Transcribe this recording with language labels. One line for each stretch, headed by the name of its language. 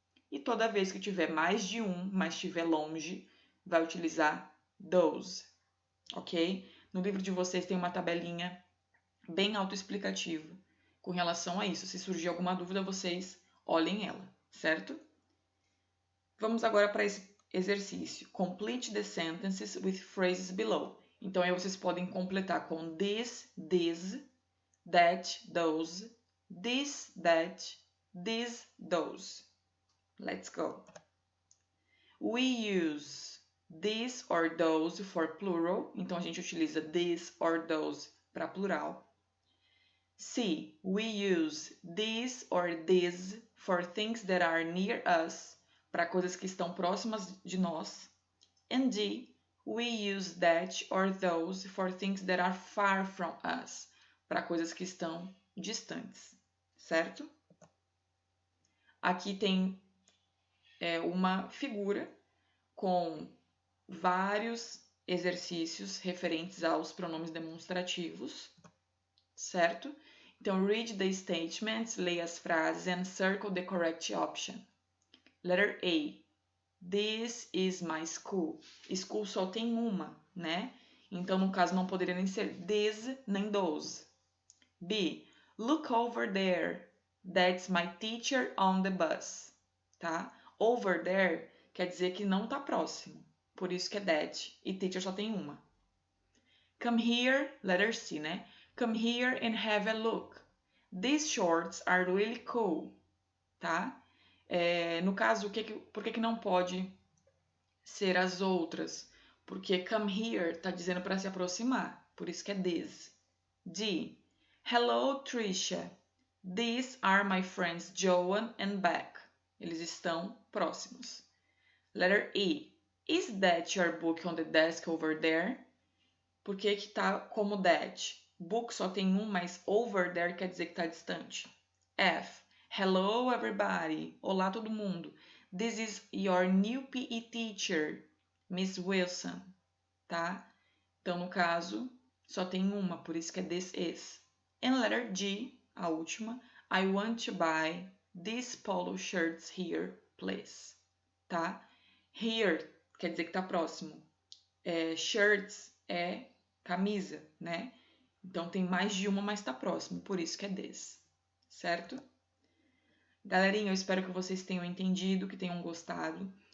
Portuguese: E toda vez que tiver mais de um, mas estiver longe, vai utilizar those, ok? No livro de vocês tem uma tabelinha bem autoexplicativa com relação a isso. Se surgir alguma dúvida, vocês olhem ela, certo? Vamos agora para esse exercício.
English: Complete the sentences with phrases below.
Portuguese: Então, aí vocês podem completar com this, that, those, this, that, those.
English: Let's go. We use this or those for plural.
Portuguese: Então, a gente utiliza this or those para plural.
English: C. We use this or these for things that are near us.
Portuguese: Para coisas que estão próximas de nós.
English: And D. We use that or those for things that are far from us.
Portuguese: Para coisas que estão distantes. Certo? Aqui tem uma figura com vários exercícios referentes aos pronomes demonstrativos, certo? Então,
English: read the statements,
Portuguese: leia as frases
English: and circle the correct option. Letter A. This is my school.
Portuguese: School só tem uma, né? Então, no caso, não poderia nem ser this nem those.
English: B. Look over there. That's my teacher on the bus.
Portuguese: Tá? Over there quer dizer que não está próximo. Por isso que é that. E teacher só tem uma.
English: Come here, letter C,
Portuguese: né?
English: Come here and have a look. These shorts are really cool.
Portuguese: Tá? No caso, por que não pode ser as outras? Porque come here está dizendo para se aproximar. Por isso que é this. D.
English: Hello, Trisha. These are my friends Joan and Beck.
Portuguese: Eles estão próximos.
English: Letter E. Is that your book on the desk over there?
Portuguese: Por que está como that? Book só tem um, mas over there quer dizer que está distante. F.
English: Hello, everybody.
Portuguese: Olá, todo mundo.
English: This is your new PE teacher, Miss Wilson.
Portuguese: Tá? Então, no caso, só tem uma, por isso que é this is.
English: And letter G,
Portuguese: a última.
English: I want to buy these polo shirts here, please.
Portuguese: Tá? Here quer dizer que está próximo. Shirts é camisa, né? Então tem mais de uma, mas está próximo, por isso que é this. Certo? Galerinha, eu espero que vocês tenham entendido, que tenham gostado.